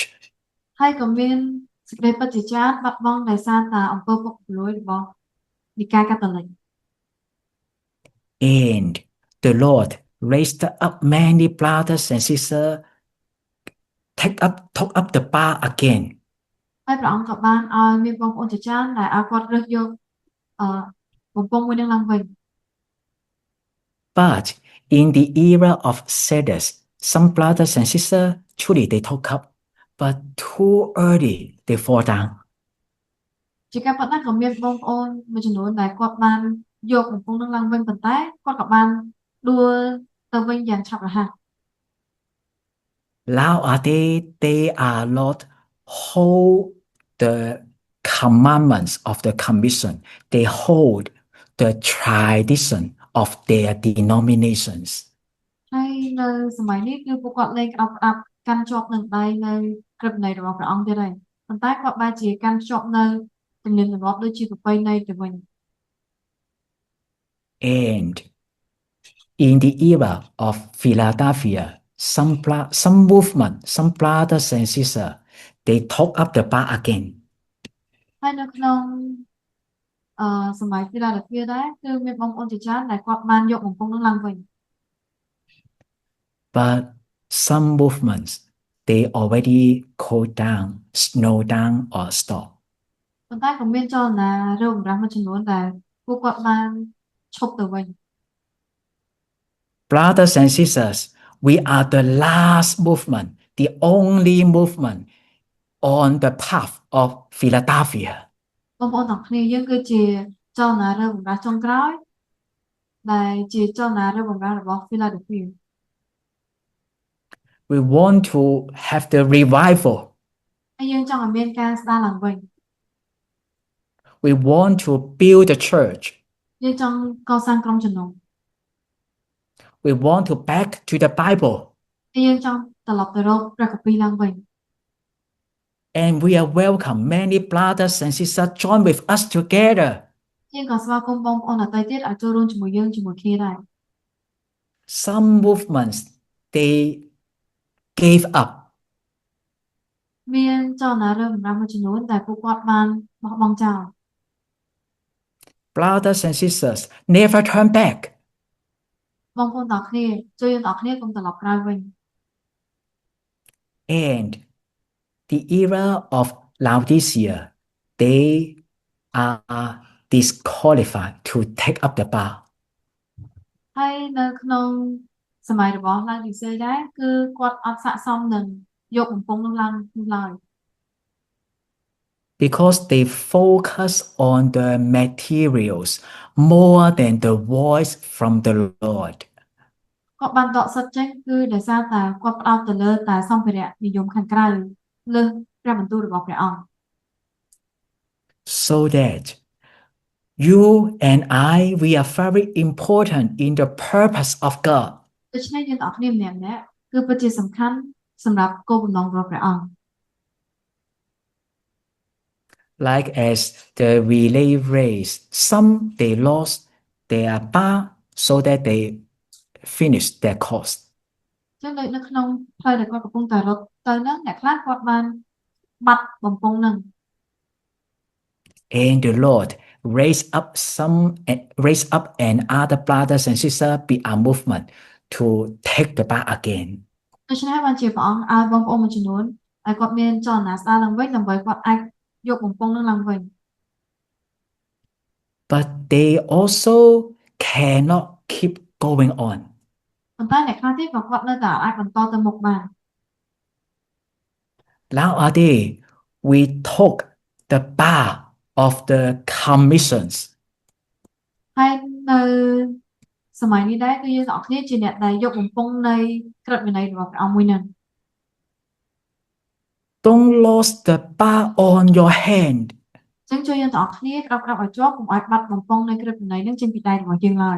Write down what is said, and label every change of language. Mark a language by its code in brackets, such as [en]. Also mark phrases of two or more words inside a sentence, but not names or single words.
[km] ហើយក៏មានសេចក្តីពិតជាច្រើនបាត់បង់ដោយសារតែអំពើពុករលួយរបស់និកាយកាតូលិក [en] And the Lord raised up many brothers and sisters, took up the bar again. [km] ហើយព្រះអង្គក៏បានឲ្យមានបងប្អូនជាច្រើនដែលឲ្យគាត់រើសយកបំពង់មួយនឹងឡើងវិញ [en] But in the era of Ceres, some brothers and sisters truly they took up, but too early they fall down. [km] ជាការពិតណាស់ក៏មានបងប្អូនមួយចំនួនដែលគាត់បានយកបំពង់នឹងឡើងវិញប៉ុន្តែគាត់ក៏បានដួលទៅវិញយ៉ាងឆាប់រហ័ស [en] Now they are not hold the commandments of the commission. They hold the tradition of their denominations. [km] ហើយនៅសម័យនេះគឺពួកគាត់លែងក្តោបក្តាប់កាន់ជាប់នឹងដៃនៅក្រឹតនៃរបស់ព្រះអង្គទៀតហើយប៉ុន្តែគាត់បែរជាកាន់ជាប់នៅទំនៀមទម្លាប់ដូចជាប្រពៃណីទៅវិញ [en] And in the era of Philadelphia, some movement, some brothers and sisters, they took up the bar again. [km] ហើយនៅក្នុងសម័យ Philadelphia ដែរគឺមានបងប្អូនជាច្រើនដែលគាត់បានយកបំពង់នឹងឡើងវិញ [en] But some movements, they already cooled down, slow down or stop. [km] ប៉ុន្តែក៏មានចលនារើបម្រាស់មួយចំនួនដែលពួកគាត់បានឈប់ទៅវិញ [en] Brothers and sisters, we are the last movement, the only movement on the path of Philadelphia. [km] បងប្អូនទាំងគ្នាយើងគឺជាចលនារើបម្រាស់ចុងក្រោយដែលជាចលនារើបម្រាស់របស់ Philadelphia [en] We want to have the revival. [km] ហើយយើងចង់ឲ្យមានការស្ដារឡើងវិញ [en] We want to build the church. [km] យើងចង់កសាងក្រុមជំនុំ [en] We want to back to the Bible. [km] ហើយយើងចង់ត្រឡប់ទៅរកព្រះគម្ពីរឡើងវិញ [en] And we are welcome many brothers and sisters join with us together. [km] យើងក៏ស្វាគមន៍បងប្អូនដទៃទៀតឲ្យចូលរួមជាមួយយើងជាមួយគ្នាដែរ [en] Some movements, they gave up. [km] មានចលនារើបម្រាស់មួយចំនួនដែលពួកគាត់បានបោះបង់ចោល [en] Brothers and sisters never turn back. [km] បងប្អូនទាំងអស់គ្នាជួយយើងទាំងអស់គ្នាកុំត្រឡប់ក្រោយវិញ [en] And the era of Laodicea, they are disqualified to take up the bar. [km] ហើយនៅក្នុងសម័យរបស់ឡាវឌីសេដែរគឺគាត់អត់ស័ក្តិសមនឹងយកបំពង់នោះឡើងនោះឡើយ [en] because they focus on the materials more than the voice from the Lord. [km] គាត់បានដកសិតចេញគឺដោយសារតែគាត់ផ្ដោតទៅលើតែសម្ភារៈនិយមខាងក្រៅលើសព្រះបន្ទូលរបស់ព្រះអង្គ [en] So that you and I, we are very important in the purpose of God. [km] ដូច្នេះយើងទាំងអស់គ្នាម្នាក់ៗគឺពិតជាសំខាន់សម្រាប់គោលបំណងរបស់ព្រះអង្គ [en] Like as the relay race, some they lost their bar so that they finished their course. [km] ចឹងដូចនៅក្នុងផ្លូវដែលគាត់កំពុងតែរត់ទៅហ្នឹងអ្នកខ្លះគាត់បានបាត់បំពង់ហ្នឹង [en] And the Lord raised up and other brothers and sisters be a movement to take the bar again. [km] ដូច្នេះបានជាព្រះអង្គឲ្យបងប្អូនមួយចំនួនឲ្យគាត់មានចលនាស្ដារឡើងវិញដើម្បីគាត់អាចយកបំពង់ហ្នឹងឡើងវិញ [en] But they also cannot keep going on. [km] ប៉ុន្តែអ្នកខ្លះទៀតក៏គាត់នៅតែអាចបន្តទៅមុខបាន [en] Nowadays, we took the bar of the commissions. [km] ហើយនៅសម័យនេះដែរគឺយើងទាំងអស់គ្នាជាអ្នកដែលយកបំពង់នៃក្រឹតវិន័យរបស់ព្រះអង្គមួយហ្នឹង [en] Don't lose the bar on your hand. [km] ចឹងជួយយើងទាំងអស់គ្នាក្របឲ្យជាប់កុំឲ្យបាត់បំពង់នៃក្រឹតវិន័យហ្នឹងចេញពីដៃរបស់យើងឡើយ